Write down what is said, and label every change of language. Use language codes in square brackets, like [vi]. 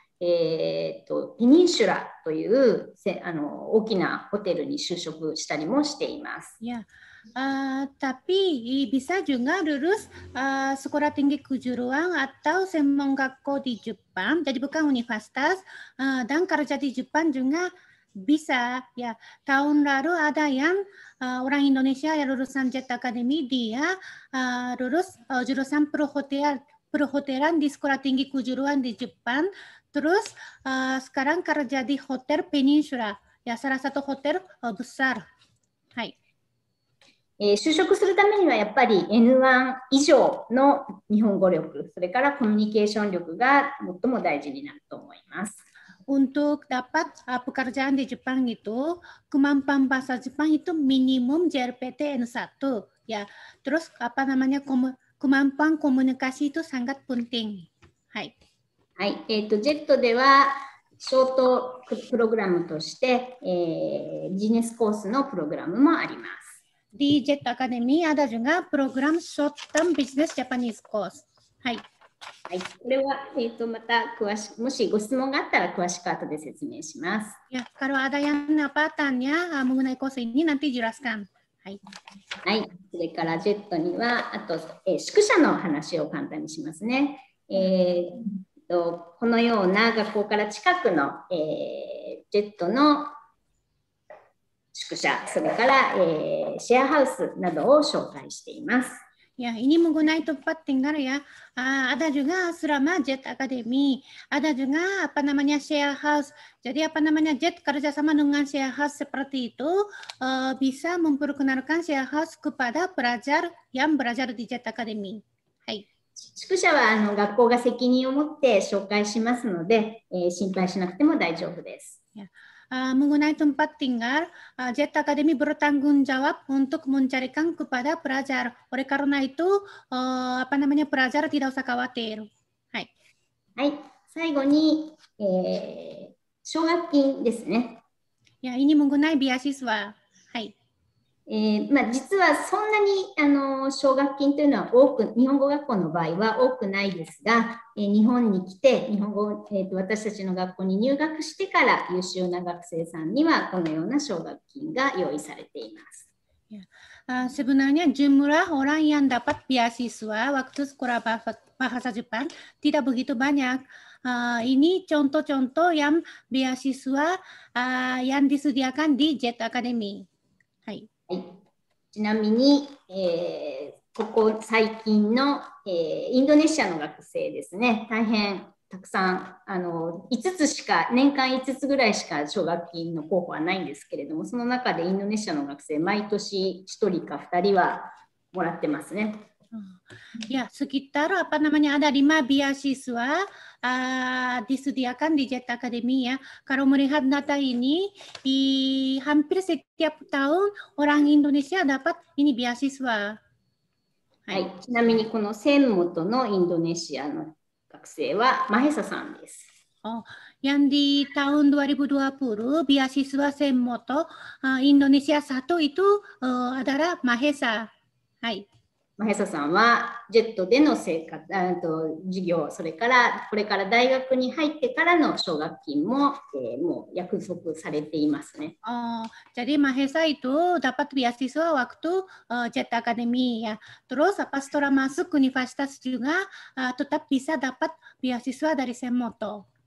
[ja] ペニンシュラという大きなホテルに就職したりもしています。 [id] Ya, tapi bisa juga lulus sekolah tinggi kejuruan atau semongakko di Jepang, jadi bukan universitas, dan kerja di Jepang juga bisa. Ya, tahun lalu ada yang orang Indonesia yang lulusan Jet Academy, dia lulus jurusan perhotelan di sekolah tinggi kejuruan di Jepang, terus sekarang kerja di Hotel Peninsula, ya salah satu hotel besar. [ja] Hai. 就職するためにはやっぱり N1 以上の日本語力、それからコミュニケーション力が最も大事になると思います。 [id] Untuk dapat pekerjaan di Jepang itu, kemampuan bahasa Jepang itu minimum JRPT N1. Ya, terus kemampuan komunikasi itu sangat penting. Hai. [ja] はい、ジェットではショートプログラムとして、ビジネスコースのプログラムもあります。 [id] Di Jet Academy ada juga program Short Term Business Japanese Course. はい。 [ja] はい、これは、また詳しく、もしご質問があったら詳しく後で説明します。 [id] Ya, kalau ada yang tanya mengenai course ini nanti jelaskan. はい。 [ja] はい、それからジェットにはあと、宿舎の話を簡単にしますね。このような学校から近くの、ジェットの宿舎、それから、シェアハウスなどを紹介しています。 [id] Ya, ini menggunakan tempat tinggal ya. Ada juga asrama Jet Academy, ada juga share house. Jadi Jet kerjasama dengan share house seperti itu bisa memperkenalkan share house kepada pelajar yang belajar di Jet Academy. はい。 [ja] 宿舎は学校が責任を持って紹介しますので、心配しなくても大丈夫です。 [id] Ya. Mengenai tempat tinggal, Jet Academy bertanggung jawab untuk mencarikan kepada pelajar. Oleh karena itu, pelajar tidak usah khawatir. [ja] はい。はい。最後に、奨学金ですね。 [id] Ya, ini mengenai beasiswa. [ja] はい。実はそんなに奨学金というのは日本語学校の場合は多くないですが、日本に来て日本語、私たちの学校に入学してから優秀な学生さんにはこのような奨学金が用意されています。 [id] Sebenarnya jumlah orang yang dapat beasiswa waktu sekolah bahasa Jepang tidak begitu banyak. Ini contoh-contoh yang beasiswa yang disediakan di Jet Academy. [ja] はい。はい、ちなみに、ここ最近の、インドネシアの学生ですね、大変たくさん5つしか年間5つぐらいしか奨学金の候補はないんですけれども、その中でインドネシアの学生毎年1人か2人はもらってますね。 [id] Ya, sekitar ada 5 beasiswa disediakan di Jet Academy ya. Kalau melihat data ini, di hampir setiap tahun orang Indonesia dapat ini beasiswa. [ja] はい、ちなみにこの専本のインドネシアの学生はマヘサさんです。 [id] Yang di tahun 2020 beasiswa Senmoto Indonesia 1 itu adalah Mahesa. [ja] はい。マヘサさんはジェットでの生活、授業、それからこれから大学に入ってからの奨学金も、もう約束されていますね。 [id] Jadi Mahesa itu dapat beasiswa waktu Jet Academy ya. Terus setelah masuk universitas juga tetap bisa dapat beasiswa dari Senmoto.